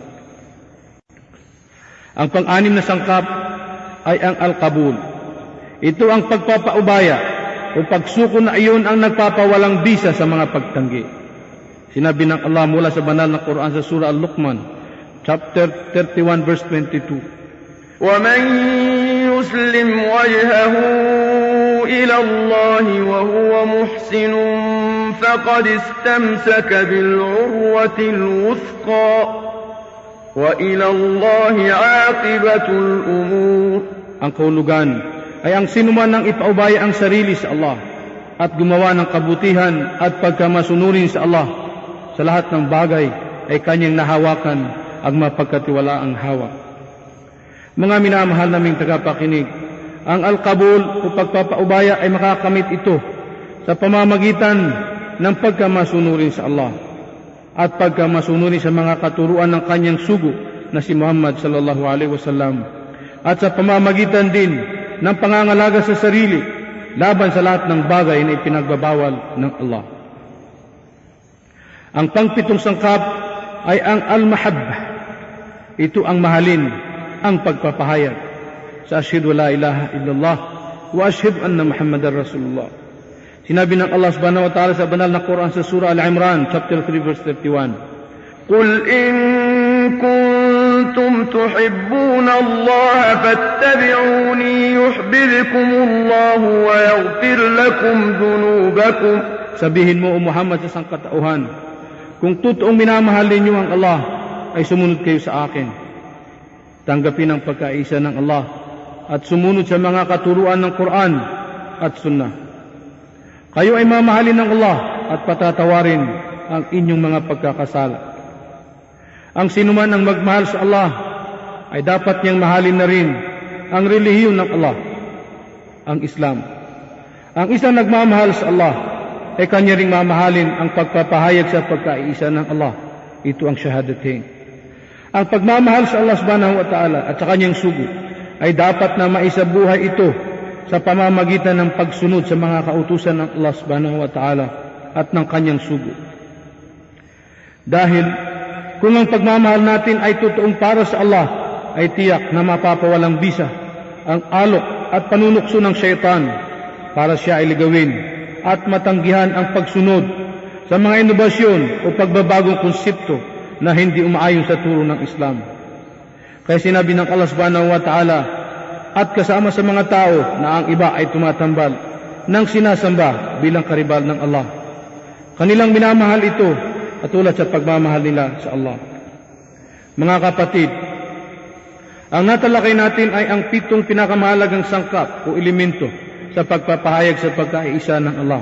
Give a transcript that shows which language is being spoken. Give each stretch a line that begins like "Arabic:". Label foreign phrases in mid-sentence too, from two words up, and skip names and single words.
Filipino: Ang pang-anim na sangkap ay ang al-qabul. Ito ang pagpapaubaya o pagsuko na iyon ang nagpapawalang bisa sa mga pagtanggi. Sinabi ng Allah mula sa banal na Quran sa surah Al-Luqman,
English: chapter 31, verse 22.
Arabic: وَمَنْ يُسْلِمْ وَجْهَهُ إِلَى اللَّهِ وَهُوَ مُحْسِنٌ فَقَدِ اسْتَمْسَكَ بِالْعُرْوَةِ الْوُثْقَى وَإِلَى اللَّهِ عَاقِبَةُ الْأُمُورِ.
Filipino: Ang kahulugan ay ang sinuman ng ipaubaya ang sarili sa Allah at gumawa ng kabutihan at pagkamasunurin sa Allah sa lahat ng bagay ay kanyang nahawakan ang mapagkatiwalaang hawak. Mga minamahal naming tagapakinig, ang al-qabul o pagpapaubaya ay makakamit ito sa pamamagitan ng pagkamasunurin sa Allah at pagkamasunurin sa mga katuruan ng kanyang sugo na si Muhammad
Arabic: صلى الله عليه وسلم,
Filipino: at sa pamamagitan din ng pangangalaga sa sarili laban sa lahat ng bagay na ipinagbabawal ng Allah. Ang pangpitong sangkap ay ang al-mahabbah. Ito ang mahalin, ang pagpapahayag sa
Arabic: أشهد لا إله إلا الله وأشهد أن محمدا رسول الله.
Filipino: Sinabi ng Allah
Arabic: سبحانه وتعالى
Filipino: sa banal na Quran sa surah Al-Imran,
English: chapter 3, verse 31.
Arabic: قُلْ إِن كُنتُمْ تُحِبُّونَ اللَّهَ فَاتَّبِعُونِي يُحْبِبْكُمُ اللَّهُ وَيَغْفِرْ لَكُمْ ذُنُوبَكُمْ.
Filipino: Sabihin mo, O Muhammad, sa sangkatauhan, kung totoong minamahal ninyo ang Allah, ay sumunod kayo sa akin. Tanggapin ang pagkaisa ng Allah at sumunod sa mga katuruan ng Quran at Sunnah. Kayo ay mamahalin ng Allah at patatawarin ang inyong mga pagkakasala. Ang sinuman ang magmahal sa Allah ay dapat niyang mahalin na rin ang relihiyon ng Allah, ang Islam. Ang isang nagmamahal sa Allah ay kanya ring mamahalin ang pagpapahayag sa pagkaisa ng Allah. Ito ang shahadatain. Ang pagmamahal sa Allah
Arabic: سبحانه وتعالى
Filipino: at sa kanyang sugo ay dapat na maisabuhay ito sa pamamagitan ng pagsunod sa mga kautusan ng Allah
Arabic: سبحانه وتعالى
Filipino: at ng kanyang sugo. Dahil kung ang pagmamahal natin ay totoong para sa Allah, ay tiyak na mapapawalang bisa ang alok at panunukso ng syaitan para siya ay ligawin at matanggihan ang pagsunod sa mga inobasyon o pagbabagong konsepto na hindi umaayon sa turo ng Islam. Kaya sinabi ng Allah
Arabic: سبحانه وتعالى,
Filipino: at kasama sa mga tao na ang iba ay tumatambal nang sinasamba bilang karibal ng Allah. Kanilang minamahal ito at tulad sa pagmamahal nila sa Allah. Mga kapatid, ang natalakay natin ay ang 7 pinakamahalagang sangkap o elemento sa pagpapahayag sa pagkaisa ng Allah.